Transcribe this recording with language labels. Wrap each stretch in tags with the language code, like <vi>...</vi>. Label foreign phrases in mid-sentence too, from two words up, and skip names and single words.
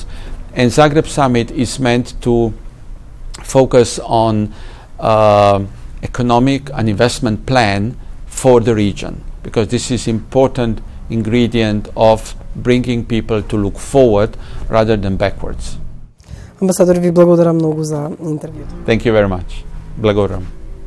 <en>And Zagreb Summit is meant to focus on economic and investment plan for the region, because this is important ingredient of bringing people to look forward rather than backwards.</en> <mk>Амбасадор, ви благодарам многу за интервјуто.</mk> <en>Thank you very much.</en> <mk>Благодарам.</mk>